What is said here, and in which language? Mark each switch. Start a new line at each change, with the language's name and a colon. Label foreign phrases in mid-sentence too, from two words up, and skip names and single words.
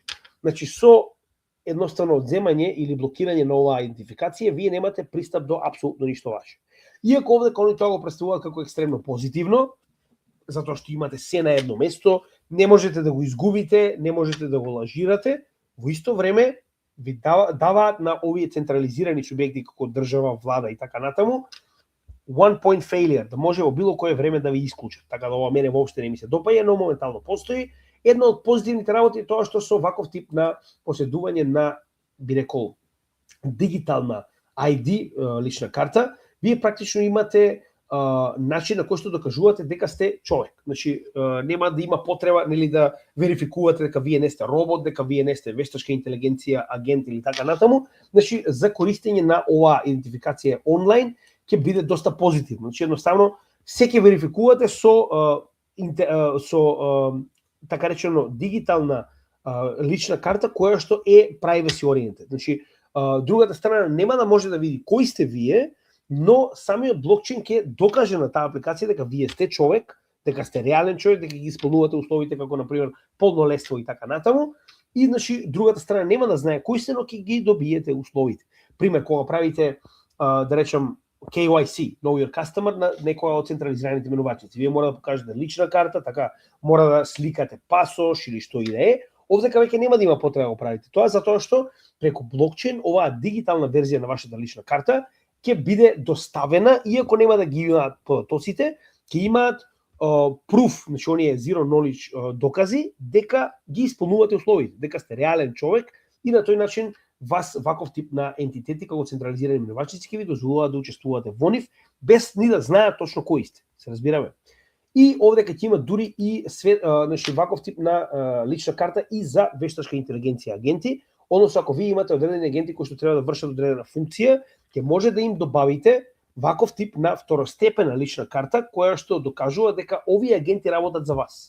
Macedonian: Значи со едноставно одземање или блокирање на оваа идентификација, вие немате пристап до апсолутно ништо ваше. Иако овдека они тоа го представуваат како екстремно позитивно, затоа што имате се на едно место, не можете да го изгубите, не можете да го лажирате, во исто време ви даваат на овие централизирани субјекти како држава, влада и така натаму,
English: one point failure,
Macedonian: да може во било кое време да ви исклучат. Така да ова мене воопште не ми се допаѓа, но моментално постои. Една од позитивните работи е тоа што со ваков тип на поседување на, би рекол, дигитална ID лична карта, вие практично имате начин на кој што докажувате дека сте човек. Значи нема да има потреба, нели, да верификувате дека вие не сте робот, дека вие не сте вештачка интелигенција, агент или така натаму. Значи за користење на оваа идентификација онлайн ќе биде доста позитивно. Значи едноставно се ќе верификувате со така речено дигитална лична карта која што е
English: privacy oriented.
Macedonian: Значи другата страна нема да може да види кој сте вие, но самиот блокчейн ќе докаже на таа апликација дека вие сте човек, дека сте реален човек, дека ги исполнувате условите како на пример полнолетство и така натаму, и значи другата страна нема да знае кој сте, но ќе ги добиете условите. Пример, кога правите да речем KYC,
English: Know Your Customer,
Macedonian: на некоја од централизираните менувачници, вие мора да покажете лична карта, така мора да сликате пасош или што и да е. Овдека веќе нема да има потреба да го правите тоа, затоа што преку блокчейн оваа дигитална верзија на вашата лична карта ќе биде доставена, иако нема да ги имаат податоците, ќе имаат proof, значи оние
English: zero knowledge
Macedonian: докази дека ги исполнувате условите, дека сте реален човек и на тој начин вас ваков тип на ентитети како централизирани менувачници ќе ви дозволуваат да учествувате во нив без ни да знаат точно кои сте. Се разбираме. И овдека ќе има дури и значи ваков тип на лична карта и за вештачка интелигенција агенти, односно ако вие имате одредени агенти кои што треба да вршат одредена функција, ќе може да им добавите ваков тип на второстепена лична карта која што докажува дека овие агенти работат за вас.